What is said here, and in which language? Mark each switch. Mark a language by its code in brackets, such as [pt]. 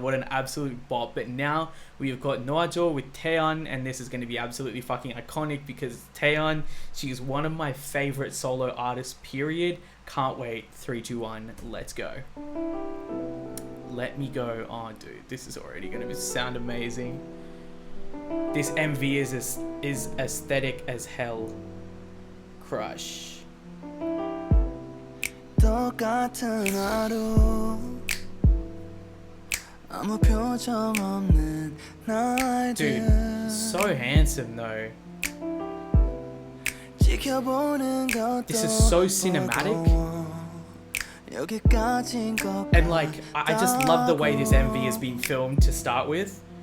[en] What an absolute bop. But now we have got Noajo with Taeyeon, and this is going to be absolutely fucking iconic because Taeyeon, she is one of my favorite solo artists, period. Can't wait. 3, 2, 1. Let's go. Let me go. Oh, dude, this is already going to sound amazing. This MV is aesthetic as hell. Crush. [ko] 똑같은 하루 아무 표정 없는 날들 [en] Dude, so handsome though. [ko] 지켜보는 것도 [en] This is so cinematic. [ko] 여기까지인 것 [en] And like, I just love the way this MV has been filmed to start with.